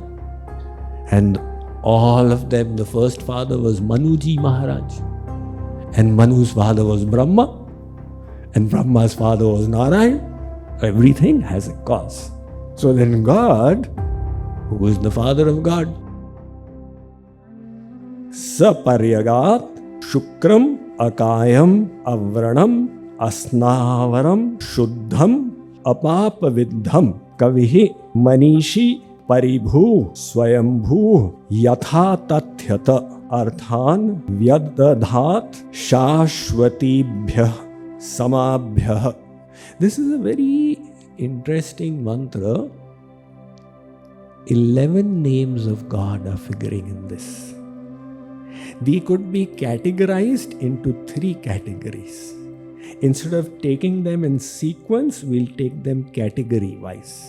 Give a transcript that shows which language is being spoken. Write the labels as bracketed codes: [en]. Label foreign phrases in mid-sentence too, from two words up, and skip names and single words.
[en] And all of them, the first father was Manuji Maharaj. And Manu's father was Brahma. And Brahma's father was Narayan. Everything has a cause. So then God, who is the father of God? [sa] Saparyagat Shukram Akayam Avranam Asnaviram Shuddham Apapaviddham Kavi Manishi Paribhu Swayambhu Yatha Tathyata Arthan Vyadadhat Shashwatibhyah Samabhyah. [en] This is a very interesting mantra. 11 names of God are figuring in this. They could be categorized into 3 categories. Instead of taking them in sequence, we'll take them category-wise.